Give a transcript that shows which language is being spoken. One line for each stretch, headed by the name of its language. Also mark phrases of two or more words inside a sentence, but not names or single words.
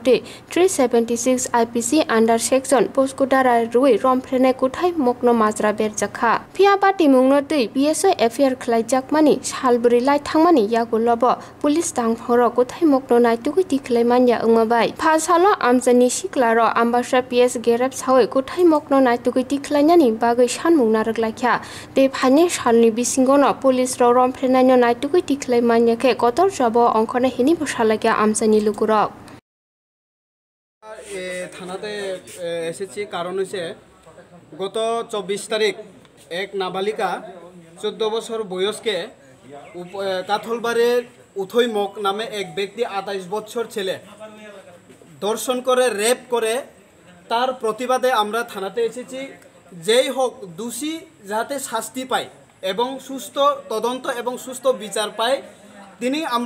Kok Borok: Te 376 IPC
English: under section
Kok Borok: Poskudara Rui Rompherenai Kuthai Mokno Mazra Berjakha Pia Patimungno Te PS FR Jakmani Shalburi Laithangmani Yagulobo Police Tangphoro Kuthai Mokno Naituk Tiklai Manya Umabai Phasalo Amsani Shiklaro Ambasa PS Gereblaikha Kuthai Mokno Naituk Tiklainyani Bagai Shanmung Narakla De Phane Shalni Bisingono Police Ro Rompherenai Naituk Tiklai Manya Ke Kotor Jabo Onkone Hini Boshalaka Amsani Lukurok
Bangla: থানাতে এসেছি কারণ হচ্ছে গত 24 তারিখ এক নাবালিকা 14 বছর বয়সকে কাথলবাড়ির উথৈমক নামে এক ব্যক্তি 28 বছর ছেলে ধর্ষণ করে রেপ করে তার প্রতিবাদে আমরা থানাতে এসেছি যেই হোক দোষী যাতে শাস্তি পায় এবং সুস্থ তদন্ত এবং সুস্থ বিচার পায় তিনি আমরা